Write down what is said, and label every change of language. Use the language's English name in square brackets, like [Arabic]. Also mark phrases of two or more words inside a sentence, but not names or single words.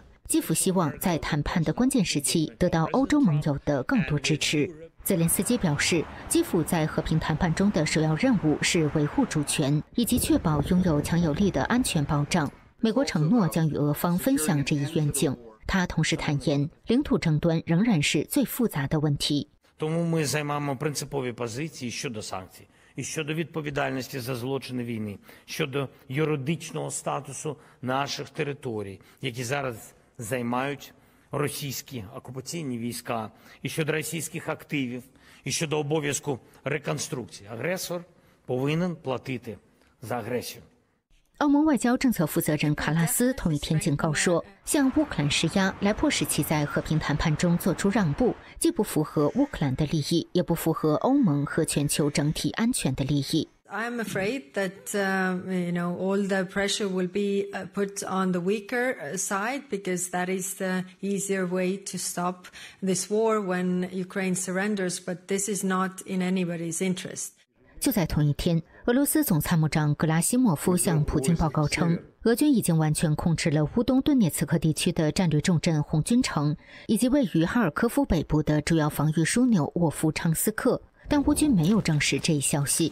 [Chinese] 基辅希望在谈判的关键时期得到欧洲盟友的更多支持。泽连斯基表示，基辅在和平谈判中的首要任务是维护主权，以及确保拥有强有力的安全保障。美国承诺将与俄方分享这一愿景。他同时坦言，领土争端仍然是最复杂的问题。 [Ukrainian] Тому ми займаємо принципові позиції щодо санкцій, і щодо відповідальності за злочини війни, щодо юридичного статусу наших територій, які зараз займають російські окупаційні війська, і щодо російських активів, і щодо обов'язку реконструкції. Агресор повинен платити за агресію. [Chinese] 欧盟外交政策负责人卡拉斯同一天警告说，向乌克兰施压来迫使其在和平谈判中做出让步，既不符合乌克兰的利益，也不符合欧盟和全球整体安全的利益。 [English] I'm afraid that all the pressure will be put on the weaker side because that is the easier way to stop this war when Ukraine surrenders, but this is not in anybody's interest. [Chinese] 就在同一天，俄罗斯总参谋长格拉西莫夫向普京报告称，俄军已经完全控制了乌东顿涅茨克地区的战略重镇红军城，以及位于哈尔科夫北部的主要防御枢纽沃夫昌斯克，但乌军没有证实这一消息。